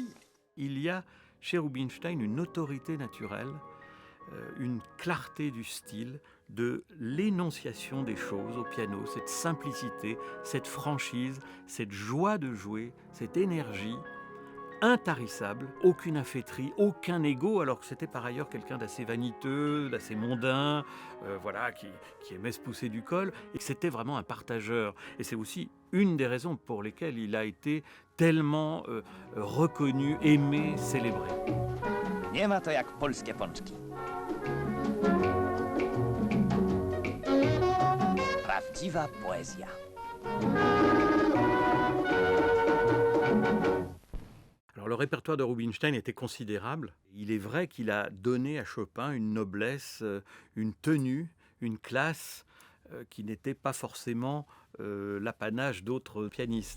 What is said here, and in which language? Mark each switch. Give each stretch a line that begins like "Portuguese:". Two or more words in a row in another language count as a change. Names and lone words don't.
French: Il y a chez Rubinstein une autorité naturelle, une clarté du style, de l'énonciation des choses au piano, cette simplicité, cette franchise, cette joie de jouer, cette énergie intarissable, aucune affaîtrie, aucun ego, alors que c'était par ailleurs quelqu'un d'assez vaniteux, d'assez mondain, voilà, qui aimait se pousser du col, et c'était vraiment un partageur. Et c'est aussi une des raisons pour lesquelles il a été tellement reconnu, aimé, célébré.
Polish: Nie ma to jak polskie pączki. Prawdziwa poezja.
French: Alors le répertoire de Rubinstein était considérable. Il est vrai qu'il a donné à Chopin une noblesse, une tenue, une classe qui n'était pas forcément l'apanage d'autres pianistes.